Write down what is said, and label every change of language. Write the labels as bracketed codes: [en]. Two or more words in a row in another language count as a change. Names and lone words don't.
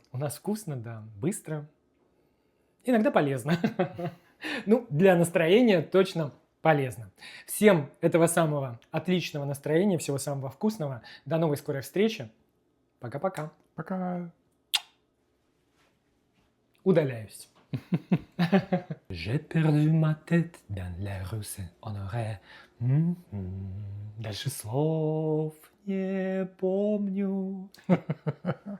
[ru] У нас вкусно, да. Быстро. Иногда полезно. Ну, для настроения точно полезно. Всем этого самого отличного настроения, всего самого вкусного. До новой скорой встречи. Пока-пока. Пока. Удаляюсь. [fr] J'ai perdu ma tête dans la rue Saint-Honoré. [ru] Дальше слов не помню.